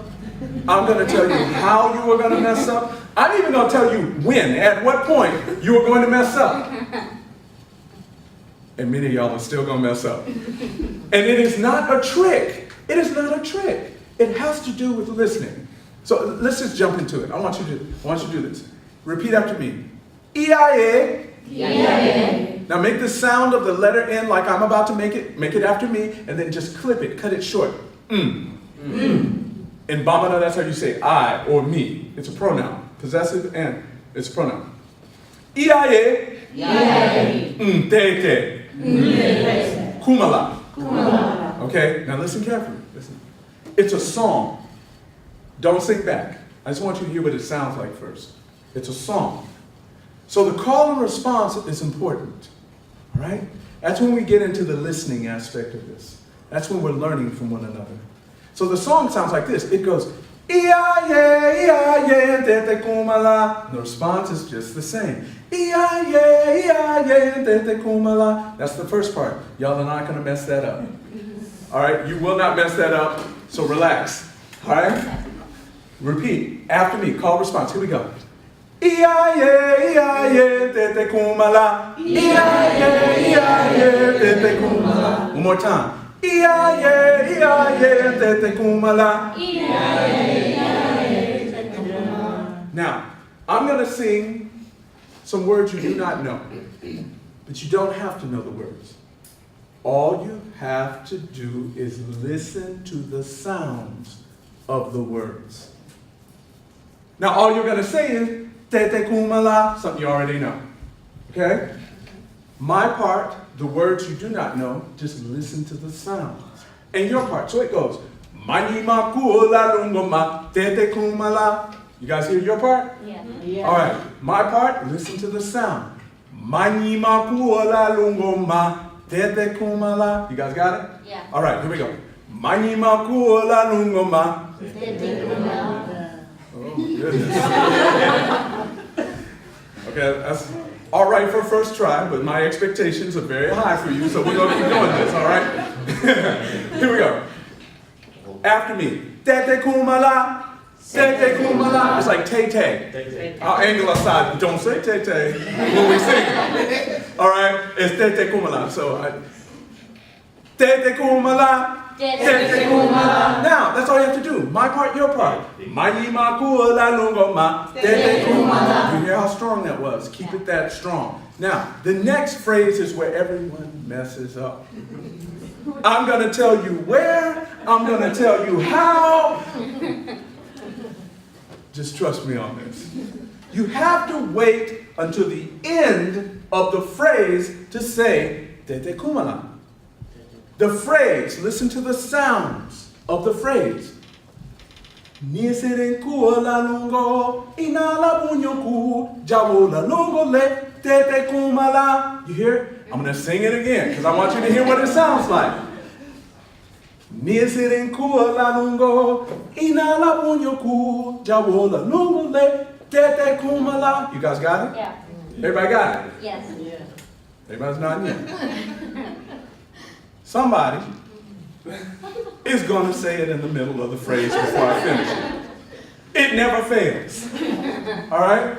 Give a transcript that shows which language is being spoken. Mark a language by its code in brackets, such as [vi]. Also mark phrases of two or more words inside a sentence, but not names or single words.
[en] I'm going to tell you how you were going to mess up. I'm even going to tell you when, at what point you were going to mess up. And many of y'all are still going to mess up. And it is not a trick. It is not a trick. It has to do with listening. So let's just jump into it. I want you to do this. Repeat after me. [bm] E-I-A. E-I-A. [en] Now make the sound of the letter N like I'm about to make it after me, and then just clip it, cut it short. In Bamana, that's how you say I or me. It's a pronoun. Possessive and it's a pronoun. [bm] E-I-A. E-I-A. Te-te. Te-te. Kumala. Kumala. [en] Okay, now listen carefully. Listen. It's a song. Don't sing back. I just want you to hear what it sounds like first. It's a song. So the call and response is important. All right? That's when we get into the listening aspect of this. That's when we're learning from one another. So the song sounds like this. It goes, [bm] E-I-A, E-I-A, te-te kumala. [en] The response is just the same. [bm] E-I-A, E-I-A, te-te kumala. [en] That's the first part. Y'all are not going to mess that up. All right? You will not mess that up, so relax. All right? Repeat after me. Call response. Here we go. [bm] E-I-A, E-I-A, te-te kumala. E-I-A, E-I-A, te-te kumala. [en] One more time. [bm] E-I-A, E-I-A, te-te kumala. [en] Now, I'm going to sing some words you do not know, but you don't have to know the words. All you have to do is listen to the sounds of the words. Now, all you're going to say is, [bm] Tete kumala, [en] something you already know. Okay? My part, the words you do not know, just listen to the sounds. And your part, so it goes, [bm] Mani makula lungoma, tete kumala. [en] You guys hear your part? Yeah. All right. My part, listen to the sound. [bm] Mani makula lungoma, tete kumala. [en] You guys got it? Yeah. All right, here we go. [bm] Mani makula lungoma. Tete kumala. [en] Oh, goodness. Okay, that's all right for first try, but my expectations are very high for you, so we're going to keep doing this, all right? Here we go. After me. [bm] Tete kumala. Tete kumala. [en] It's like tay-tay. I'll angle aside, but don't say tay-tay when we sing. All right? It's [bm] tete kumala. [en] So, [bm] tete kumala. Tete kumala. [en] Now, that's all you have to do. My part, your part. [bm] Mayi ma kula lungo ma. Tete kumala. [en] You hear how strong that was? Keep it that strong. Now, the next phrase is where everyone messes up. I'm going to tell you where. I'm going to tell you how. Just trust me on this. You have to wait until the end of the phrase to say [bm] Tete kumala. [en] The phrase, listen to the sounds of the phrase. [bm] Niseren kuala lungo, inala bunyoku, jawola lungo le, tete kumala. [en] You hear? I'm going to sing it again because I want you to hear what it sounds like. [bm] Niseren kuala lungo, inala bunyoku, jawola lungo le, tete kumala. [en] You guys got it? Yeah. Everybody got it? Yes. Everybody's nodding yet. Somebody is going to say it in the middle of the phrase before I finish it. It never fails. All right?